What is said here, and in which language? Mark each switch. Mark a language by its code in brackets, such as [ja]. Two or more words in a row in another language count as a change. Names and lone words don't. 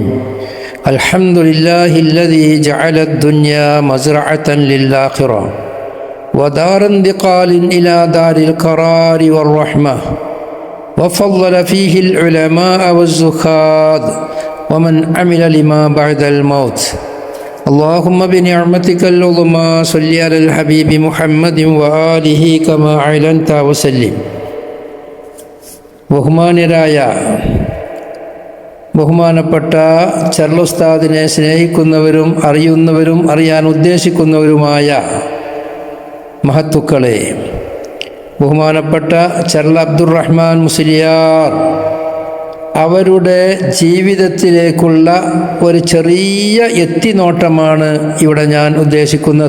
[ar] الحمد لله الذي جعل الدنيا مزرعة للآخرة ودار انتقال إلى دار القرار والرحمة، وفضل فيه العلماء والزهاد ومن عمل لما بعد الموت. اللهم بنعمتك العظمى صل على الحبيب محمد وآله كما أعلنت وسلم. [ml] ബഹുമാനപ്പെട്ട ചർലുസ്താദിനെ സ്നേഹിക്കുന്നവരും അറിയുന്നവരും അറിയാൻ ഉദ്ദേശിക്കുന്നവരുമായ മഹത്തുക്കളെ, ബഹുമാനപ്പെട്ട ചർല അബ്ദുറഹ്മാൻ മുസ്ലിയാർ അവരുടെ ജീവിതത്തിലേക്കുള്ള ഒരു ചെറിയ എത്തിനോട്ടമാണ് ഇവിടെ ഞാൻ ഉദ്ദേശിക്കുന്നത്.